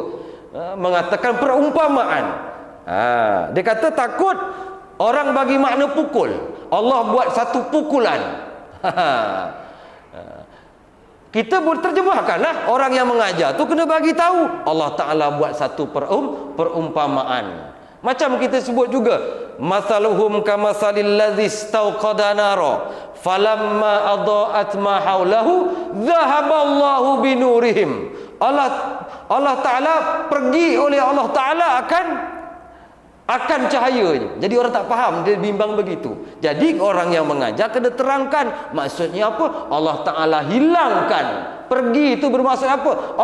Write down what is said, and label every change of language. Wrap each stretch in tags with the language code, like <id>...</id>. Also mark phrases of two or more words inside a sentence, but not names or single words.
<ms>Mengatakan perumpamaan. Dia kata takut orang bagi makna pukul. Allah buat satu pukulan. Kita boleh terjemahkanlah, orang yang mengajar tu kena bagi tahu Allah Ta'ala buat satu perumpamaan. Macam kita sebut juga,</ms> <ar>مثلهم كمثل الذي استوقد نارا فلما أضاءت ما حوله ذهب الله بنورهم.</ar> <ms>Allah Ta'ala pergi oleh Allah Ta'ala akan cahayanya. Jadi orang tak faham, dia bimbang begitu. Jadi orang yang mengajar kena terangkan maksudnya apa. Allah Ta'ala hilangkan, pergi itu bermaksud apa?</ms>